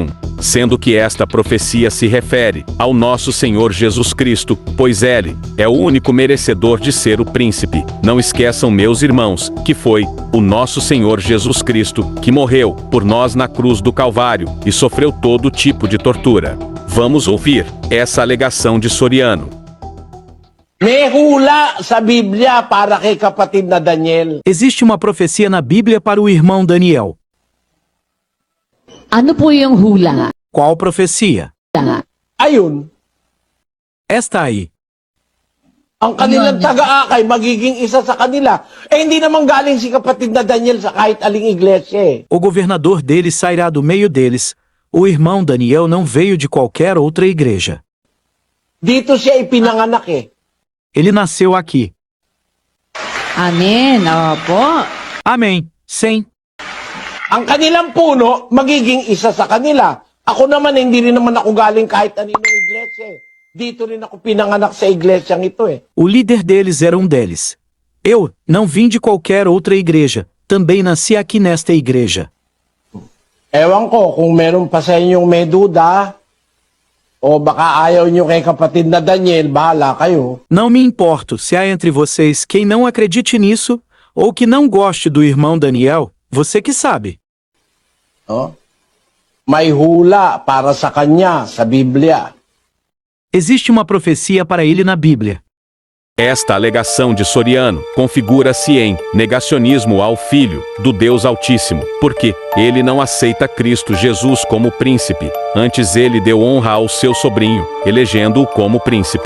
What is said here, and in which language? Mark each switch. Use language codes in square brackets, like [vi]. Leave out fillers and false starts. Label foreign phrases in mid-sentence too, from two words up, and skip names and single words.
[pt] Sendo que esta profecia se refere ao nosso Senhor Jesus Cristo, pois ele é o único merecedor de ser o príncipe. Não esqueçam, meus irmãos, que foi o nosso Senhor Jesus Cristo que morreu por nós na cruz do Calvário e sofreu todo tipo de tortura. Vamos ouvir essa alegação de Soriano. [tl] May hula sa Biblia para kay kapatid na Daniel. [pt] Existe uma profecia na Bíblia para o irmão Daniel. [tl] Ano po yung hula? [pt] Qual profecia? [tl] Ayun, [pt] Esta aí. [tl] ang kanilang taga-akay magiging isa sa kanila. Hindi naman galing si kapatid na Daniel sa kahit aling iglesia. [pt] O governador deles sairá do meio deles. O irmão Daniel não veio de qualquer outra igreja. [tl] Dito siya ipinanganak. [pt] Ele nasceu aqui. [tl] Amen. Opo. [pt] Amém. Sim. [tl] Ang kanilang puno magiging isa sa kanila. Ako naman, hindi rin naman ako galing kahit aninong iglesia. Dito rin ako pinanganak sa iglesyang ito. [pt] O líder deles era um deles. Eu não vim de qualquer outra igreja. Também nasci aqui nesta igreja. [tl] Ewan ko kung meron pa sa inyong may duda, o baka ayaw nyo kay kapatid na Daniel, bahala kayo. [pt] Não me importo se há entre vocês quem não acredite nisso, ou que não goste do irmão Daniel, você que sabe. [tl] May hula para sa kanya sa Biblia. [pt] Existe uma profecia para ele na Bíblia. Esta alegação de Soriano configura-se em negacionismo ao Filho do Deus Altíssimo, porque ele não aceita Cristo Jesus como príncipe, antes ele deu honra ao seu sobrinho, elegendo-o como príncipe.